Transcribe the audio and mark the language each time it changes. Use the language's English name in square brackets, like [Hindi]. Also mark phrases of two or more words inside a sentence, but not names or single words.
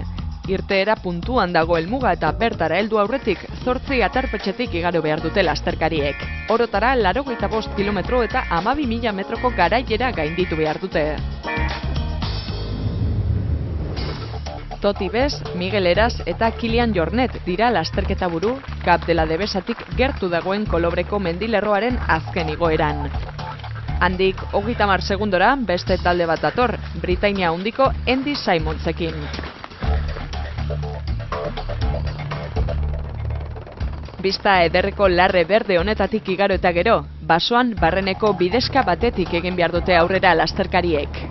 [Basque] Irteera puntuan dago helmuga eta bertara heldu aurretik 8 aterpetxetik igaro behar dute lasterkariek. Orotara 85 kilometro eta 12.000 metroko garaiera gainditu behar dute. Toti Bes, Miguel Eras eta Kilian Jornet dira lasterketa buru Cap de la Debesatik gertu dagoen Kolobreko mendilerroaren azken igoeran. Handik 30 segundora beste talde bat dator, Britainia handiko Andy Simonsekin. Bista ederreko larre berde honetatik igaro eta gero, basoan barreneko bidezka batetik egin behar dute aurrera lasterkariek.